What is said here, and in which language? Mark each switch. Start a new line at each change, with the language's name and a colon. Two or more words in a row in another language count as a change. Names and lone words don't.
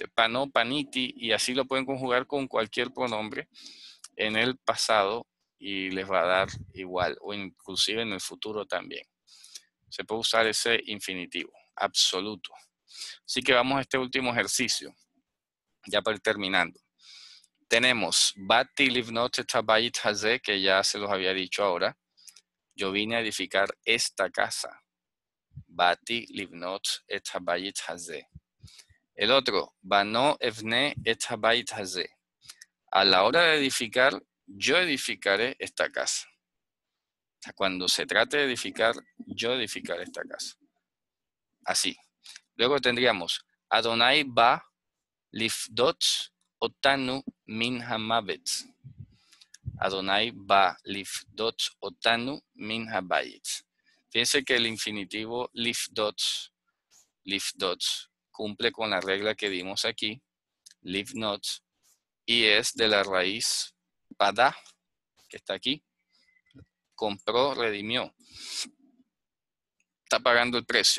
Spanish: Panó, paniti, y así lo pueden conjugar con cualquier pronombre en el pasado y les va a dar igual, o inclusive en el futuro también. Se puede usar ese infinitivo absoluto. Así que vamos a este último ejercicio, ya para ir terminando.
Hebrew: Tenemos באתי לבנות את הבית הזה,
Spanish: que ya se los había dicho ahora. Yo vine a edificar esta casa.
Hebrew: באתי לבנות את הבית הזה.
Spanish: El otro,
Hebrew: בנה אבנה את הבית הזה.
Spanish: A la hora de edificar, yo edificaré esta casa. O sea, cuando se trate de edificar, yo edificaré esta casa. Así. Luego tendríamos
Hebrew: אדני בא לפדות אותנו מן המוות. אדני בא לפדות אותנו מן הבית.
Spanish: Fíjense que el infinitivo lifdot cumple con la regla que dimos aquí, livnot, y es de la raíz pada, que está aquí. Compró, redimió. Está pagando el precio.